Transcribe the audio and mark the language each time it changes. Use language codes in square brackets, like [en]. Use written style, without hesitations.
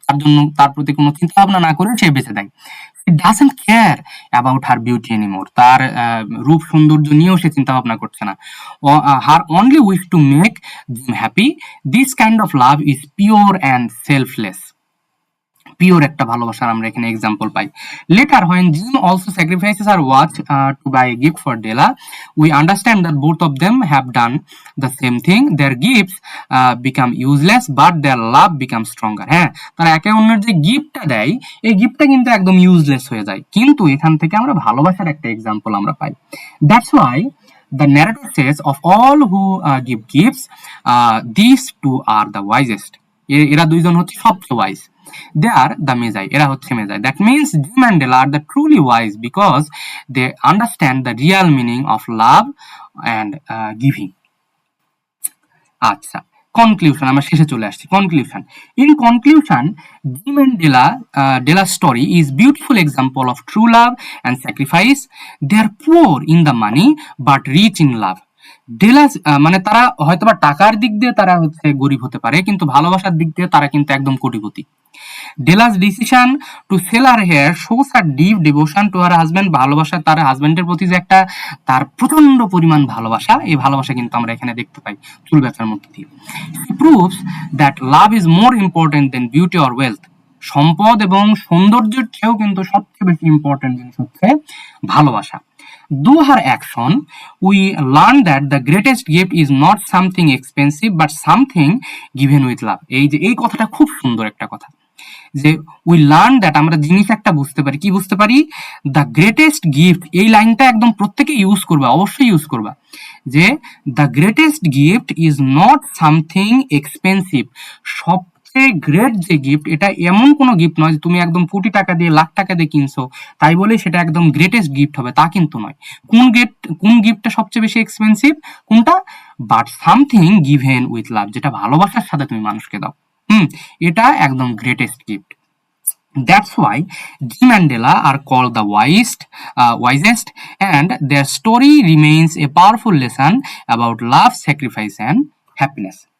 [bn] তার জন্য তার প্রতি কোনো চিন্তা ভাবনা না করে সে বেঁচে দেয়। [en] She doesn't care about her beauty anymore. [bn] তার রূপ সৌন্দর্য নিয়েও সে চিন্তা ভাবনা করছে না। [en] Her only wish to make Jim happy. This kind of love is pure and selfless. [bn] Pure একটা ভালোবাসার আমরা এখানে example pi. [en] Later when Jim also sacrifices her watch to buy a gift for Della, we understand that both of them have done the same thing. Their gifts become useless but their love becomes stronger. [bn] হ্যাঁ, তারা একে অন্যের যে গিফটটা দেয় এই গিফটটা কিন্তু একদম ইউজলেস হয়ে যায়, কিন্তু এখান থেকে আমরা ভালোবাসার একটা এক্সাম্পল আমরা পাই। [en] That's why the narrator says of all who give gifts, these two are the wisest. [bn] এরা দুইজন হচ্ছে সবচেয়ে wise. [en] They are the Magi. [bn] এরা হচ্ছে মেজাই। [en] That means Jim and Della are the truly wise because they understand the real meaning of love and giving. [bn] আচ্ছা, conclusion, আমরা শেষে চলে আসছি। [en] Conclusion, in conclusion, Jim and Della's story is beautiful example of true love and sacrifice. They are poor in the money but rich in love. [bn] Dallas মানে তারা হয়তোবা টাকার দিক দিয়ে তারা হচ্ছে গরিব হতে পারে, কিন্তু ভালোবাসার দিক দিয়ে তারা কিন্তু একদম কোটিপতি। [en] Della's decision to sell her hair shows her deep devotion to her husband. [bn] ভালোবাসা, তার হাজব্যান্ডের প্রতি যে একটা তার প্রচন্ড পরিমাণ ভালোবাসা, এই ভালোবাসা কিন্তু আমরা এখানে দেখতে পাই চুল ব্যবসার মধ্যে দিয়ে। [en] Proves that love is more important than beauty or wealth. [bn] সম্পদ এবং সৌন্দর্যের চেয়েও কিন্তু সবচেয়ে বেশি ইম্পর্টেন্ট জিনিস হচ্ছে ভালোবাসা। [en] Through her action, we learn that the greatest gift is not something expensive but something given with love. [bn] এই কথাটা খুব সুন্দর একটা কথা, যে [en] we learn that, [bn] আমরা জিনিস একটা বুঝতে পারি, কি বুঝতে পারি? [en] the greatest gift, [bn] এই লাইনটা একদম প্রত্যেকে ইউজ করবা, অবশ্যই ইউজ করবা, যে [en] The greatest gift is not something expensive. [bn] সবচেয়ে গ্রেট যে গিফট, এটা এমন কোনো গিফট নয় যে তুমি একদম কোটি টাকা দিয়ে লাখ টাকা দিয়ে কিনছো তাই বলে সেটা একদম গ্রেটেস্ট গিফট হবে, তা কিন্তু নয়। কোন গিফটটা সবচেয়ে বেশি এক্সপেন্সিভ? কোনটা? [en] but something given with love, [bn] যেটা ভালোবাসার সাথে তুমি মানুষকে দাও, এটা একদম greatest gift. [en] That's why Jim and Della are called the wisest, and their story remains a powerful lesson about love, sacrifice, and happiness.